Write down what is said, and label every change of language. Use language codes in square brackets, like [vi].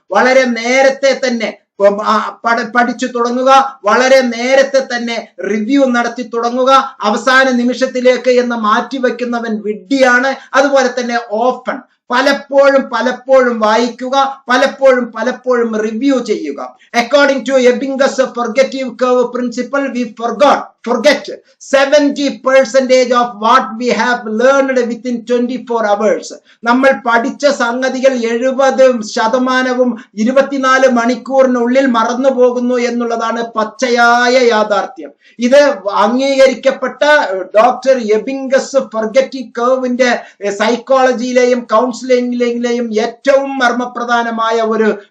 [ml] വളരെ നേരത്തെ തന്നെ പഠിച്ചു തുടങ്ങുക, വളരെ നേരത്തെ തന്നെ റിവ്യൂ നടത്തി തുടങ്ങുക. അവസാന നിമിഷത്തിലേക്ക് എന്ന് മാറ്റിവെക്കുന്നവൻ വിഡ്ഢിയാണ്. അതുപോലെ തന്നെ ഓപ്പൺ, പലപ്പോഴും വായിക്കുക, പലപ്പോഴും റിവ്യൂ ചെയ്യുക. [en] According to Ebbinghaus forgetting curve principle, we forget 70% of what we have learned within 24 hours. [ml] നമ്മൾ പഠിച്ച സംഗതികൾ 70% 24 മണിക്കൂറിനുള്ളിൽ മറന്നു പോകുന്നു എന്നുള്ളതാണ് പച്ചയായ യാഥാർത്ഥ്യം. ഇത് അംഗീകരിക്കപ്പെട്ട ഡോക്ടർ എബിംഗസ് ഫൊർഗെറ്റീവ് കർവിന്റെ സൈക്കോളജിയിലെയും കൗൺസിലിംഗിലെയും ഏറ്റവും മർമ്മപ്രധാനമായ ഒരു